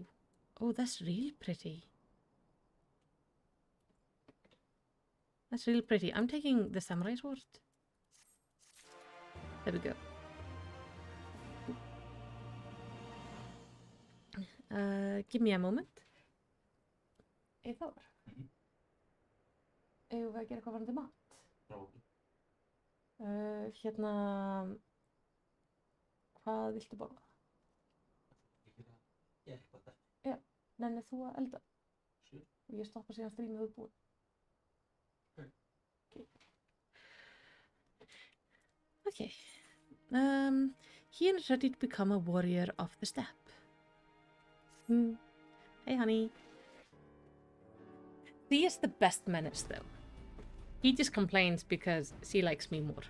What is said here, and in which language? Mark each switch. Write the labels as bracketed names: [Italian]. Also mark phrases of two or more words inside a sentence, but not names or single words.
[English] Oh, that's real pretty. That's real pretty. I'm taking the samurai sword. There we go. Give me a moment. Eithor. [Icelandic] Eigum við að gera eitthvað varandi mat? Hérna... Hvað viltu borða? Já, nennir þú að elda? Og ég stoppa síðan strímið úr búin. Okay. [English] He is ready to become a warrior of the steppe. Hey, honey. She is the best menace, though. He just complains because she likes me more.